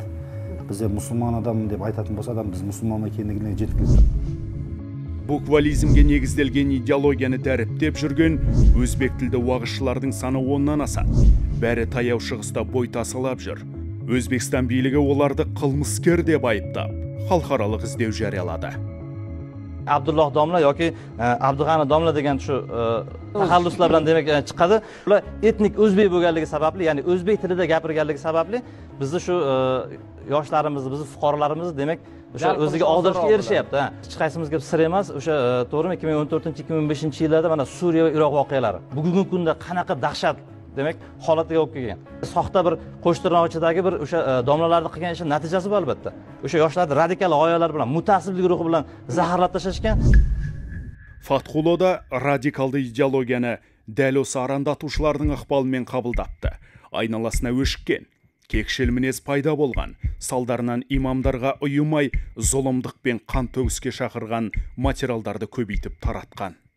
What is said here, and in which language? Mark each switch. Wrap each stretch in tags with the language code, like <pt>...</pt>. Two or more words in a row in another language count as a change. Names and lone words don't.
<kk>Бізде мұсылман адаммын деп айтатын болса адам біз мұсылман екендігіне жеткілікті. Буквализмге негізделген идеологияны дәріптеп жүрген өзбек тілді уағызшылардың саны 10-нан асады. Бәрі таяу шығыста бой тасалап жүр. Өзбекстан билігі оларды қылмыскер деп айыптап, халықаралық іздеу жариялады.</kk> <uz>Abdullah Domla yoki Abdug'ani Domla degan shu taxalluslar bilan demak chiqadi. Ular etnik o'zbek bo'lganligi sababli, ya'ni o'zbek tilida gapirganligi sababli bizni shu yoshlarimizni, bizni fuqarolarimizni demak o'sha o'ziga og'dirishga erishyapti. Hech qaysimizga sir emas, o'sha to'g'rimi 2014-2015-yillarda mana Suriya va Iroq voqealari bugungi kunda qanaqa dahshat demak holatga olib kelgan. Soxta bir qo'shtirnoqchidagi bir o'sha domlalarning qilgan ishi natijasi bu albatta. O'sha yoshlarni radikal g'oyalar bilan, mutasiblik ruhi bilan zaharlab tashlashgan.</uz> <kk>Фатхуллода радикалды идеологияны дәл осы арандатушылардың ықпалымен қабылдапты. Айналасына өшіккен, кекшіл мінез пайда болған, салдарынан имамдарға ұйымай зұлымдық пен қан төгіске шақырған материалдарды көбейтіп таратқан.</kk>